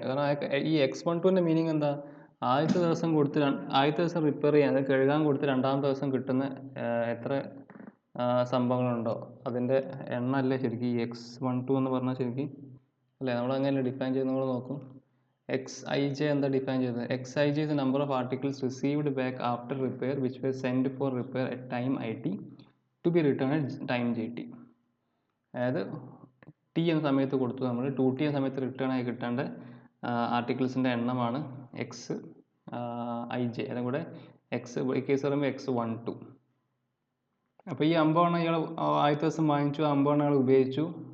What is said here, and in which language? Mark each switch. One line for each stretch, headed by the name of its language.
Malayalam: കാരണം ഈ X12ൻ്റെ മീനിങ് എന്താ? ആദ്യത്തെ ദിവസം കൊടുത്ത് ആദ്യത്തെ ദിവസം റിപ്പയർ ചെയ്യാൻ, അത് കഴുകാൻ കൊടുത്ത് രണ്ടാമത്തെ ദിവസം കിട്ടുന്ന എത്ര സംഭവങ്ങളുണ്ടോ അതിൻ്റെ എണ്ണ അല്ലേ ശരിക്കും ഈ X12 എന്ന് പറഞ്ഞാൽ ശരിക്കും അല്ലേ. നമ്മളങ്ങനെ ഡിഫൈൻ ചെയ്ത് നമ്മൾ നോക്കും. XIJ എന്താ ഡിഫൈൻ ചെയ്തത്?
English: XIJ is the number of articles received back after repair which were sent for repair at time IT to be returned at time JT.
Malayalam: അതായത് T എന്ന സമയത്ത് കൊടുത്തു, നമ്മൾ 2T എന്ന സമയത്ത് റിട്ടേൺ ആയി കിട്ടേണ്ട ആർട്ടിക്കിൾസിൻ്റെ എണ്ണമാണ് XIJ. അതും കൂടെ ഈ കേസ് പറയുമ്പോൾ X12. അപ്പോൾ ഈ 50 എണ്ണം ഇയാൾ ആദ്യത്തെ ദിവസം വാങ്ങിച്ചു, 50 എണ്ണം അയാൾ ഉപയോഗിച്ചു.